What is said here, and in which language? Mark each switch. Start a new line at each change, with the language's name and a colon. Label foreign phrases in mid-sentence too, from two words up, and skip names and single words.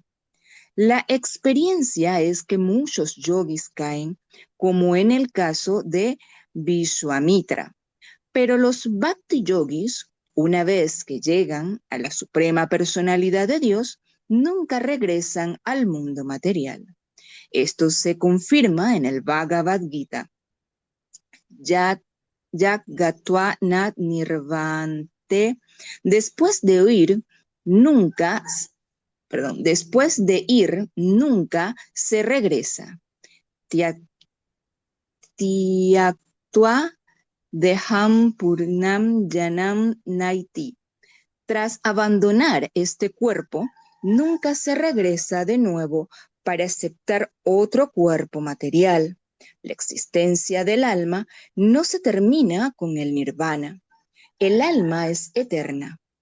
Spanish: La experiencia es que muchos yogis caen, como en el caso de Vishwamitra, pero los Bhakti yogis, una vez que llegan a la suprema personalidad de Dios, nunca regresan al mundo material. Esto se confirma en el Bhagavad Gita.
Sanskrit: Yat gatva nat nirvante.
Spanish: Después de ir, nunca se regresa.
Sanskrit: Tyaktua deham purnam janam naiti.
Spanish: Tras abandonar este cuerpo, nunca se regresa de nuevo para aceptar otro cuerpo material. La existencia del alma no se termina con el nirvana. El alma es eterna.